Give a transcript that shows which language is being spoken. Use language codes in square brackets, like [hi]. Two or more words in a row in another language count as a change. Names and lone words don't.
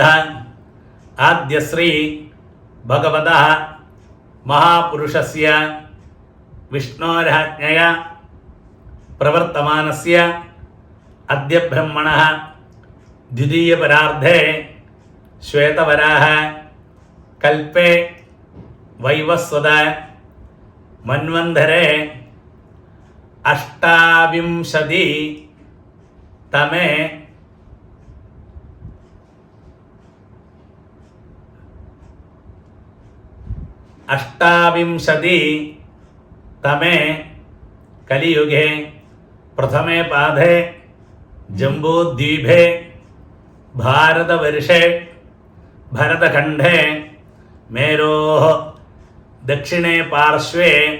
[sa] ആദ്യശ്രീ ഭഗവതഃ മഹാപുരുഷസ്യ വിഷ്ണോരാജ്ഞയ പ്രവർത്തമാനസ്യ അദ്യ ബ്രഹ്മണഃ ദ്വിതീയപരാർദ്ധേ ശ്വേതവരാഹ കൽപ്പേ വൈവസ്വത മന്വന്തരേ अष्टाविंशति तमे कलियुगे प्रथमे पादे जम्बूद्वीपे भारतवर्षे भरतखण्डे मेरोः दक्षिणे पार्श्वे